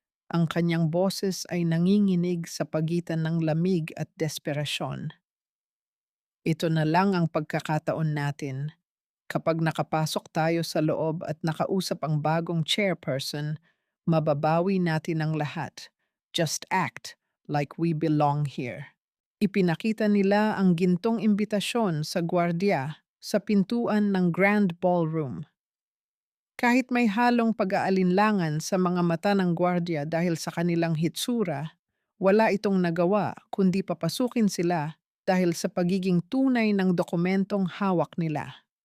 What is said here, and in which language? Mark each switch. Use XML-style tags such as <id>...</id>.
<tl>Ang kanyang boses ay nanginginig sa pagitan ng lamig at desperasyon. Ito na lang ang pagkakataon natin. Kapag nakapasok tayo sa loob at nakausap ang bagong chairperson, mababawi natin ang lahat.</tl> <en>Just act like we belong here.</en> <tl>Ipinakita nila ang gintong imbitasyon sa gwardiya sa pintuan ng Grand Ballroom. Kahit may halong pag-aalinlangan sa mga mata ng gwardiya dahil sa kanilang hitsura, wala itong nagawa kundi papasukin sila dahil sa pagiging tunay ng dokumentong hawak nila.</tl>